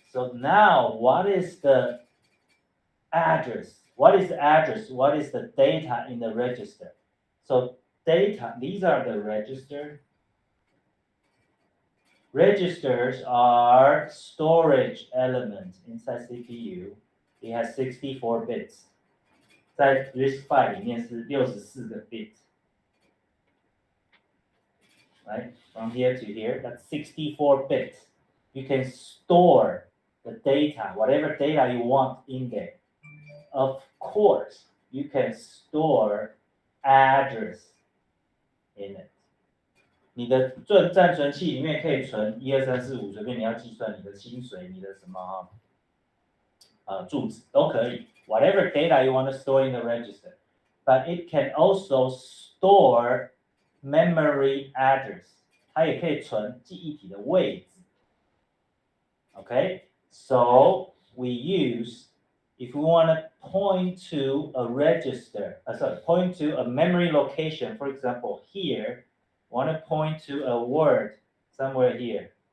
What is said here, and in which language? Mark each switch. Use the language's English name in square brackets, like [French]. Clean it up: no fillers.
[English] So now, what is the address? What is the address? What is the data in the register? So data, these are the register. Registers are storage elements inside CPU. It has 64 bits. [Chinese] 在 RISC-V 里面是64个 bits. [English] Right? From here to here, that's 64 bits. You can store the data, whatever data you want in there. Of course, you can store address in it. [Chinese] 你的暂存器里面可以存1、2、3、4、5，随便你要计算你的薪水，你的什么住址都可以。 [English] Whatever data you want to store in the register, but it can also store memory address. [Chinese] 它也可以存记忆体的位置。 [English] Okay, so we use. If we want to point to a register, point to a memory location, for example, here, want to point to a word somewhere here.